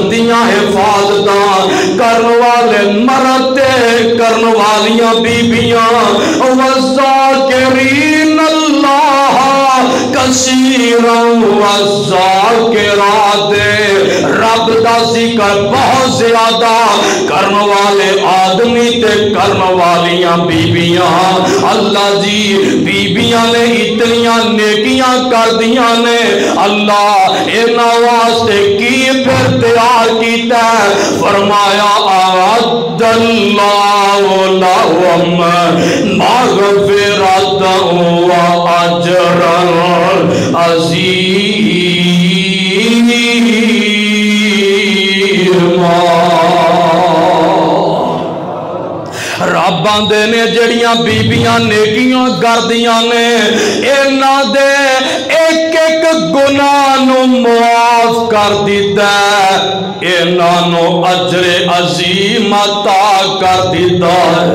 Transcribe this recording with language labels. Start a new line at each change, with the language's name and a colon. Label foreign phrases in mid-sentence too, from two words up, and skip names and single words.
Punjabi: دیاں حفاظتاں کرن والے مرد کرن والیاں بیبیاں
Arabic: والذاكرين الله كثيرا والذاكرات
Punjabi: رب دا ذکر بہت زیادہ کرن والے آدمی تے کرن والیاں بیبیاں. اللہ جی بیبیاں نے اتنیاں نیکیاں کر دیاں نے، اللہ انہاں واسطے کی فیر تیار کیتا، فرمایا
Arabic: أعد الله لهم مغفرة وأجرا عظيما.
Punjabi: رب آندے نے جڑیاں بیبیاں نیکیاں کردیاں نے انہاں دے اک اک گناہ نوں معاف کر دتا، انہاں نوں اجر عظیم عطا کر دتا ہے.